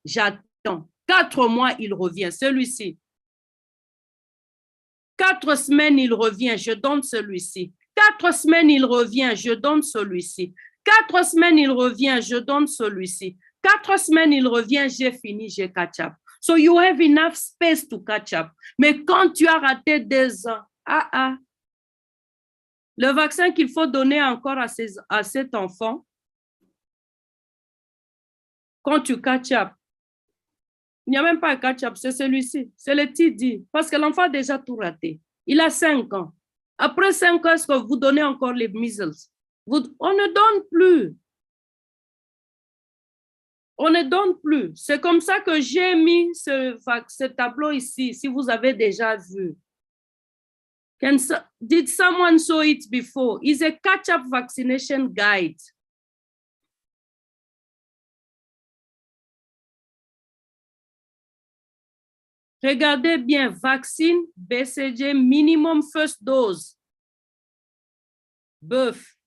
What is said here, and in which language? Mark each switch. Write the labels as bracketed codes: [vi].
[fr] J'attends. 4 mois, il revient. Celui-ci. 4 semaines, il revient, je donne celui-ci. 4 semaines, il revient, je donne celui-ci. 4 semaines, il revient, je donne celui-ci. 4 semaines, il revient, j'ai fini, j'ai catch up. [en] So you have enough space to catch up. [fr] Mais quand tu as raté 2 ans, le vaccin qu'il faut donner encore à cet enfant, quand tu catch up, il n'y a même pas un catch-up, c'est celui-ci, c'est le TD, parce que l'enfant a déjà tout raté. Il a 5 ans. Après 5 ans, est-ce que vous donnez encore les measles? On ne donne plus. On ne donne plus. C'est comme ça que j'ai mis ce tableau ici, si vous avez déjà vu. [en] Did someone saw it before? It's a catch-up vaccination guide. [fr] Regardez bien, vaccine, BCG, [en] minimum first dose. Birth.